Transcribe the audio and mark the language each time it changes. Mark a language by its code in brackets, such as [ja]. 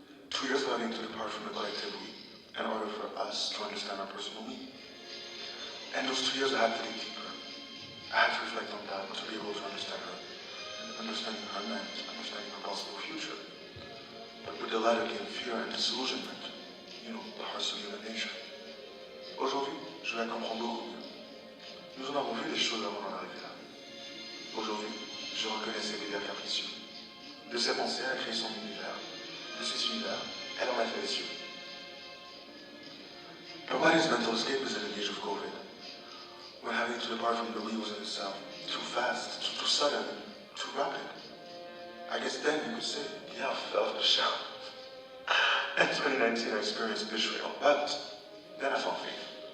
[en] 2 years of having to depart from the collective we in order for us to understand our personal we. And those 2 years I had to dig deeper. I had to reflect on that to be able to understand her. And understanding her meant understanding her possible future. But with the latter came fear and disillusionment. You know, the hearts of human nature. [fr] Aujourd'hui, je la comprends beaucoup mieux. Nous en avons vu des choses avant d'en arriver là. Aujourd'hui, je reconnais ses délires capricieux. De ses pensées, elle a créé son univers. De cet univers, elle en a fait les siens. [en] Nobody's mental escape is in the age of COVID. When having to depart from the we was in itself too fast, too sudden, too rapid. I guess then you could say, yeah, I fell off the shelf. In 2019, I experienced betrayal, but then I found faith.